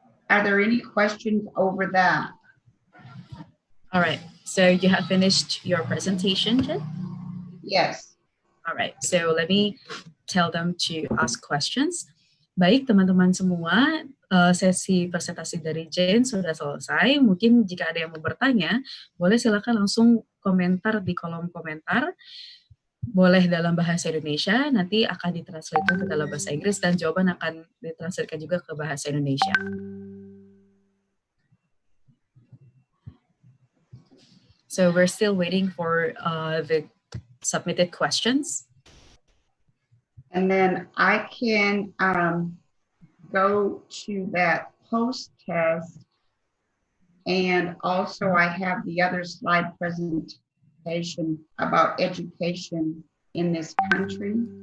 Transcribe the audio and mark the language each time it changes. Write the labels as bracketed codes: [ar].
[en] Are there any questions over that? All right, so you have finished your presentation, Jen? Yes. All right, so let me tell them to ask questions. [id] Baik, teman-teman semua, sesi presentasi dari Jane sudah selesai. Mungkin jika ada yang mau bertanya, boleh silakan langsung komentar di kolom komentar. Boleh dalam bahasa Indonesia, nanti akan ditranslate ke dalam bahasa Inggris, dan jawaban akan ditranslatekan juga ke bahasa Indonesia. [en] So we're still waiting for the submitted questions. And then I can go to that post test, and also I have the other slide presentation about education in this country.